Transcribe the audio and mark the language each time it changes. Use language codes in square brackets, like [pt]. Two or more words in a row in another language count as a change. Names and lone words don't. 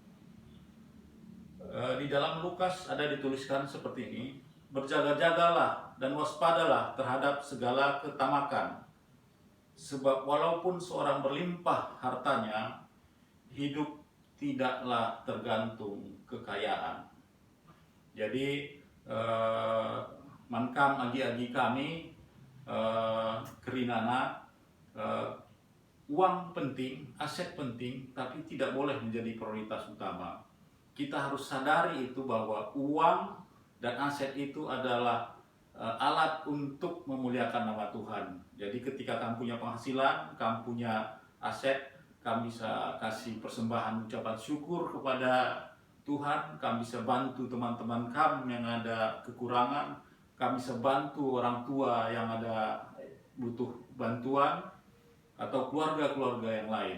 [id] Di dalam Lukas ada dituliskan seperti ini, berjaga-jagalah dan waspadalah terhadap segala ketamakan. Sebab walaupun seorang berlimpah hartanya, hidup tidaklah tergantung kekayaan. [btx] Jadi mankam agi-agi kami kerinana, [id] uang penting, aset penting, tapi tidak boleh menjadi prioritas utama. kita harus sadari itu bahwa uang dan aset itu adalah alat untuk memuliakan nama Tuhan. Jadi ketika kamu punya penghasilan, kamu punya aset, kamu bisa kasih persembahan ucapan syukur kepada Tuhan, kamu bisa bantu teman-teman kamu yang ada kekurangan, kamu bisa bantu orang tua yang ada butuh bantuan, atau keluarga-keluarga yang lain.